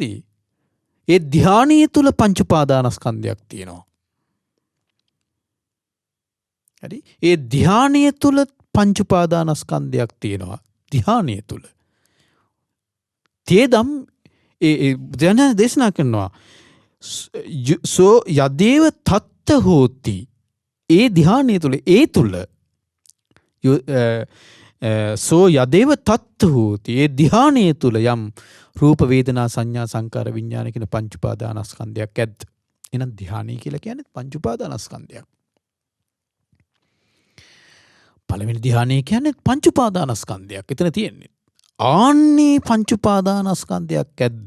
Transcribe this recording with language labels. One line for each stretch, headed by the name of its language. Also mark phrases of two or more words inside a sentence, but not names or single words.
Sinhala: ඒ ධ්‍යානයේ තුල පංච උපාදානස්කන්ධයක් තියෙනවා. හරි? ඒ ධ්‍යානයේ තුල පංච උපාදානස්කන්ධයක් තියෙනවා. ධ්‍යානයේ තුල. තේදම් ඒ දැන දේශනා කරනවා
Pali: සෝ යදේව තත්ත හෝති.
Sinhala: ඒ ධ්‍යානයේ තුල ඒ තුල
Pali: සෝ යදේව තත්ත හෝති.
Sinhala: ඒ ධ්‍යානයේ තුල යම් රූප වේදනා සංඥා සංකාර විඥාන කියන පංච උපාදානස්කන්ධයක් ඇද්ද? එහෙනම් ධ්‍යානය කියලා කියන්නේ පංච උපාදානස්කන්ධයක්. පළවෙනි ධ්‍යානය කියන්නේ පංච උපාදානස්කන්ධයක්. එතන තියෙන්නේ. ආන්නේ පංච උපාදානස්කන්ධයක් ඇද්ද?